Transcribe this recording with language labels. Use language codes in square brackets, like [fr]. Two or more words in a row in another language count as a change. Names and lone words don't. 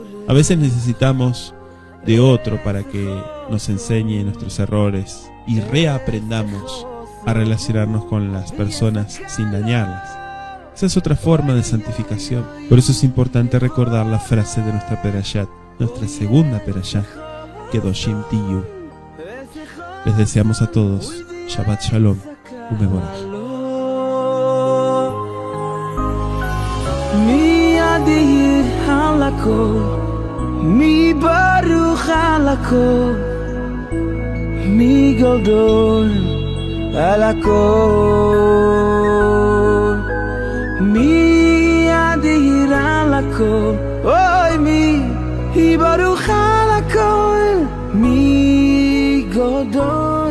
[es] A veces necesitamos de otro para que nos enseñe nuestros errores y reaprendamos a relacionarnos con las personas sin dañarlas. Esa es otra forma de santificación. Por eso es importante recordar la frase de nuestra Perashat, nuestra segunda Perashá, [he] קדושים תהיו. [es] Les deseamos a todos [he] שבת שלום, Umeborach. מי אדיר על הכל, מי ברוך על הכל, מי גדול על הכל, מי אדיר על הכל, אוי מי ברוך על הכל, מי גדול.